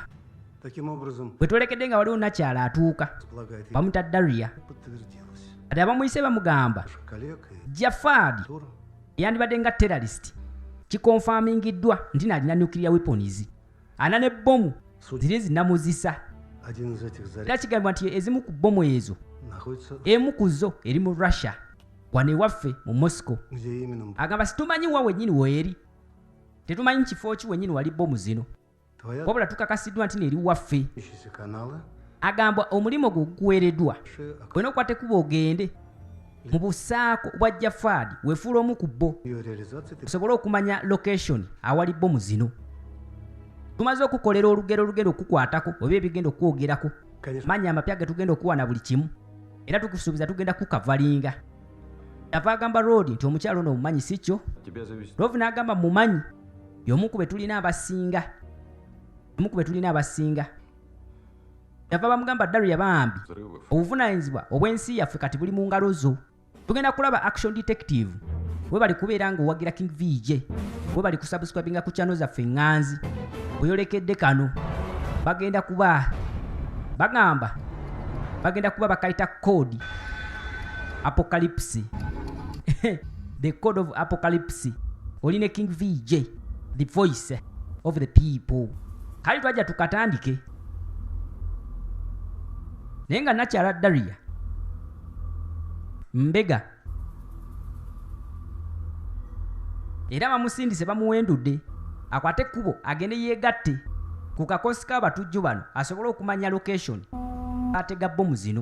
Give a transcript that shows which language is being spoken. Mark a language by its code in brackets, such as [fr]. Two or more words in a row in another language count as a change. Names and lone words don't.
[ru] Таким образом, [lg] bwe tulekedde nga waliwo nakyala atuuka. [ru] предполагает, [lg] Bamuta Daria. [ru] подтвердилось. [lg] Ate abamuyise bamugamba [ru] Коллег и [lg] Jafad [ru] Тур [lg] yandibadde nga terrorist. Kikonfamingiddwa nti nalina [en] nuclear weapons. [lg] Ana ne bbomu ziri zinnamuzisa. [ru] один из этих зарядов [lg] Era kigambibwa nti ezimu ku bbomu ezo [ru] находится, [lg] emu ku zo eri mu Russia wano ewaffe mu Moscow. [ru] где именно [lg] Agamba situmanyi wa wennyini weeri. Tetumanyi kifo ki wennyini wali bbomu zino. [ru] твоя [lg] Wabula tukakasiddwa nti neeri waffe. [ru] имеющиеся каналы, [lg] Agamba omulimu gwe guweereddwa. Olina okukwata ekkuba ogende mu busaako bwa Jafad weefuula omu ku bo [ru] ее реализации ты [lg] osobole okumanya location awali bbomu zino. Tumaze okukolera olugero olugenda okukwatako oba ebigenda okwogerako. [ru] конечно, [lg] Manya amapya ge tugenda okuwa na buli kimu. Era tukusuubiza tugenda kukavalinga. Yava agamba Road nti omukyalo ono omumanyi si kyo. [ru] Тебя завести. [lg] Love n'agamba mumanyi y'omu ku be tulina abasinga. Omu ku be tulina abasinga. Yava bamugamba Daria bambi [ru] Взрывов. [lg] obuvunaanyizibwa obw'ensi yaffe kati buli mu ngalo zo. Tugenda kulaba [en] action detective. [lg] We bali kubeera ng'owagira King VJ. We bali kusubscribinga ku channel zaffe ŋŋanzi. Weyolekedde kano. Bagenda kuba bakayita [en] code apocalypse. The code of apocalypse. [lg] Oli ne King VJ, [en] the voice of the people. [lg] Kali twajja tukatandike. Naye nga nakyala Daria mbega era bamusindise bamuwendudde akwate ekkubo agende yeegatte ku kakosi k'abatujju bano asobole okumanya location atega bbomu zino.